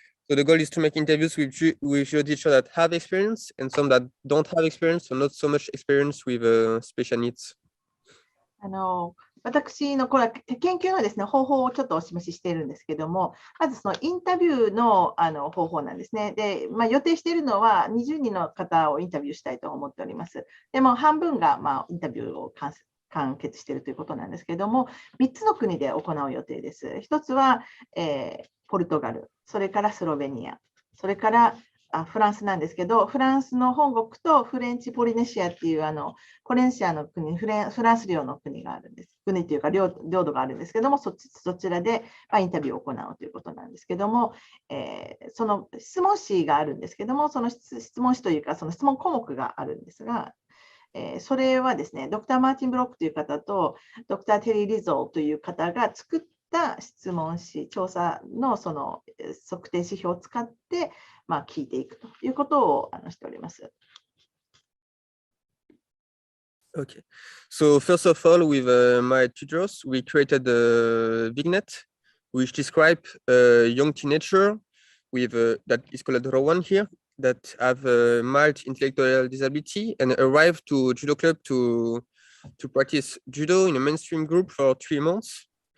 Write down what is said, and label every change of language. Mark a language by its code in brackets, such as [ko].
[en] So the goal is to make interviews with judo teachers that have experience and some that don't have experience, so not so much experience with special needs. [ja] 私のこれは研究のですね、方法をちょっとお示ししているんですけども、まずそのインタビューの方法なんですね。で、予定しているのは20人の方をインタビューしたいと思っております。でも半分がインタビューを完結しているということなんですけれども、3つの国で行う予定です。 1つは、ポルトガル、それからスロベニア、それからフランスなんですけど、フランスの本国とフレンチポリネシアっていうポレンシアの国、フランス領の国があるんです。国というか領土があるんですけども、そちらでインタビューを行うということなんですけども、その質問紙があるんですけども、その質問紙というか、その質問項目があるんですが、それはですね、ドクター・マーティン・ブロックという方と、ドクター・テリー・リゾーという方が作った質問紙、調査のその測定指標を使って、聞いていくということをしております。 [en] Okay, so first of all, with my tutors, we created a vignette which describe a young teenager with that is called Rowan here, that have a mild intellectual disability and arrived to judo club to practice judo in a mainstream group for 3 months.